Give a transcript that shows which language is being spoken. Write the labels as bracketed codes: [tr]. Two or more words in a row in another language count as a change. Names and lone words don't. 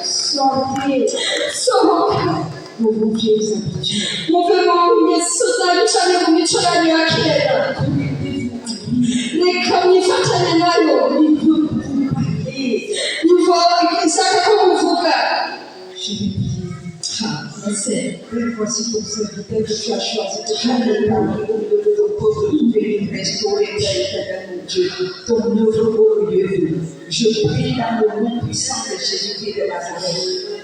[fr] Sortez. [rw] sohoka [fr] Vos vieilles habitudes. [rw] muve mu ngeso zanyu cyane mu mico yanyu ya kera reka mwifatanye nayo nivo ishaka ko muvuga [fr] Je vais prier. [rw] ese [fr] Voici ton serviteur que tu as choisi de faire parmi au milieu de ton peuple, de venir restaurer, Père éternel, mon Dieu, ton œuvre au milieu de nous. Je prie dans le nom puissant de Jésus-Christ de Nazareth.